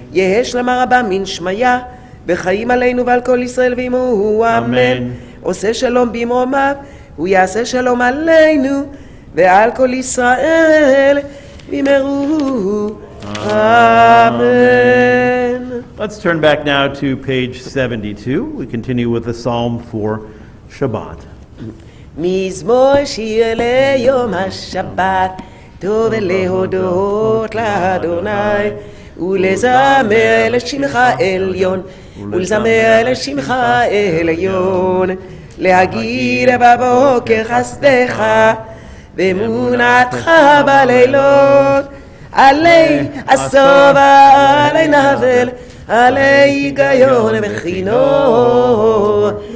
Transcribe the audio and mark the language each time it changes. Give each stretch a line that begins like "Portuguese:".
Aramaic: יהא שלמה רבה מן שמיה, בחיים עלינו ועל כל ישראל, ואמרו אמן.
Hebrew: אמן. עושה שלום במרומיו, הוא יעשה שלום עלינו ועל כל ישראל, ואמרו אמן.
English: Let's turn back now to page 72. We continue with the psalm for Shabbat.
Hebrew: מזמור שיר ליום השבת, טוב להודות לאדוני, ולזמר לשמך עליון, ולזמר לשמך עליון, להגיד בבוקר חסדך, ואמונתך בלילות, עלי השובע, עלי נבל, עלי היגיון וכינור.